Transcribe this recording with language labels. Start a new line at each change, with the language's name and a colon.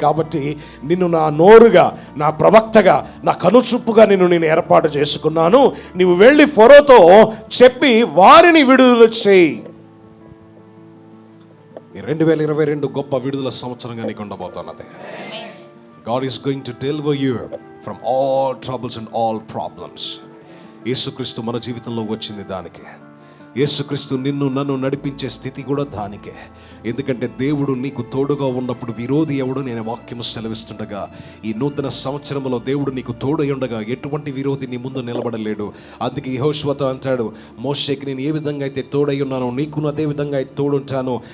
Telugu: కాబట్టి నిన్ను నా నోరుగా, నా ప్రవక్తగా, నా కనుచూపుగా నేను ఏర్పాటు చేసుకున్నాను. నీవు వెళ్ళి ఫరోతో చెప్పి వారిని విడుదల చేయి. 2022 గొప్ప విడుదల సంవత్సరంగా నీకు ఉండబోతున్నది.
English: God is going to deliver you from all troubles and all problems.
Telugu: యేసుక్రీస్తు మన జీవితంలో వచ్చింది దానికే. యేసుక్రీస్తు నిన్ను నన్ను నడిపించే స్థితి కూడా దానికే. ఎందుకంటే దేవుడు నీకు తోడుగా ఉన్నప్పుడు విరోధి ఎవడు? నేను వాక్యము సెలవిస్తుండగా ఈ నూతన సంవత్సరంలో దేవుడు నీకు తోడై ఉండగా ఎటువంటి విరోధి నీ ముందు నిలబడలేడు. అందుకే యెహోషువతో అంటాడు, మోషేకి నేను ఏ విధంగా అయితే తోడై ఉన్నానో నీకు అదే విధంగా అయితే తోడుంటాను.